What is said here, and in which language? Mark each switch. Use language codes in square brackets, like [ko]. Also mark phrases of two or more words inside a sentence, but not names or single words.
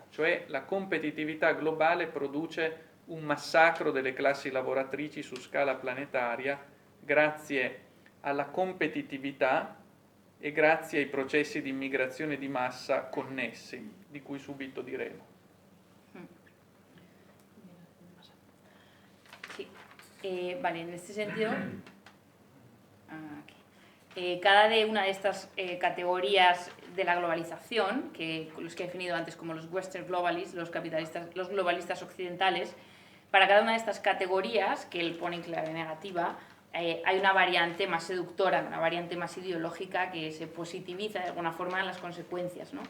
[it] Cioè la competitività globale produce un massacro delle classi lavoratrici su scala planetaria grazie alla competitività e grazie ai processi di immigrazione di massa connessi, di cui subito diremo. [es] Sí, vale, en este sentido, cada de una de estas categorías de la globalización, que los que he definido antes como los [en] Western Globalists, [es] los globalistas occidentales, para cada una de estas categorías, que él pone en clave negativa, hay una variante más seductora, una variante más ideológica que se positiviza de alguna forma en las consecuencias, ¿no?